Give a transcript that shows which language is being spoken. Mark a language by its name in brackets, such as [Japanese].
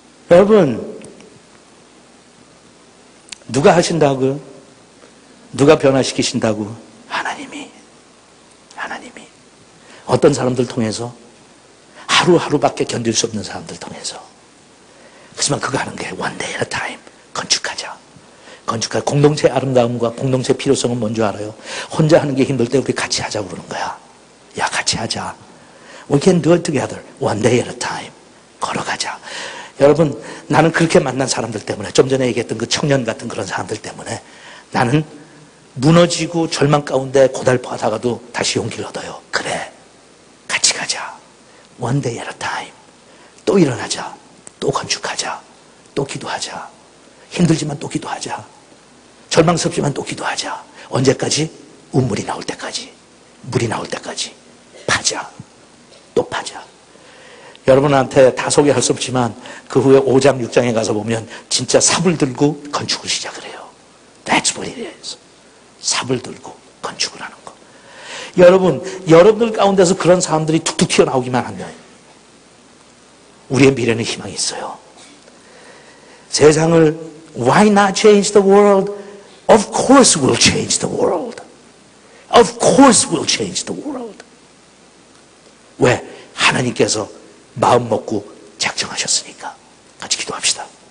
[Korean] 여러분, 누가 하신다고요? 누가 변화시키신다고? 하나님이. 어떤 사람들 통해서? 하루하루밖에 견딜 수 없는 사람들 통해서. 하지만 그거 하는 게 [English] one day at a time. [Korean] 건축하자. 공동체의 아름다움과 공동체의 필요성은 뭔지 알아요? 혼자 하는 게 힘들 때 우리 같이 하자고 그러는 거야. 야, 같이 하자. [English] We can do it together. One day at a time. [Korean] 걸어가자. 여러분, 나는 그렇게 만난 사람들 때문에, 좀 전에 얘기했던 그 청년 같은 그런 사람들 때문에 나는 무너지고 절망 가운데 고달파다가도 다시 용기를 얻어요. 그래, 같이 가자. [English] One day at a time. [Korean] 또 일어나자. 또 건축하자. 또 기도하자. 힘들지만 또 기도하자. 절망스럽지만 또 기도하자. 언제까지? 운물이 나올 때까지. 물이 나올 때까지. 파자. 또 파자. 여러분한테 다 소개할 수 없지만 그 후에 5장, 6장에 가서 보면 진짜 삽을 들고 건축을 시작을 해요. [English] That's what it is. [Korean] 삽을 들고 건축을 하는 거. 여러분들 가운데서 그런 사람들이 툭툭 튀어나오기만 하면 우리의 미래는 희망이 있어요. [English] 세상을 Why not change the world? Of course we'll change the world. Of course we'll change the world. [Korean] 왜? 하나님께서 마음 먹고 작정하셨으니까. 같이 기도합시다.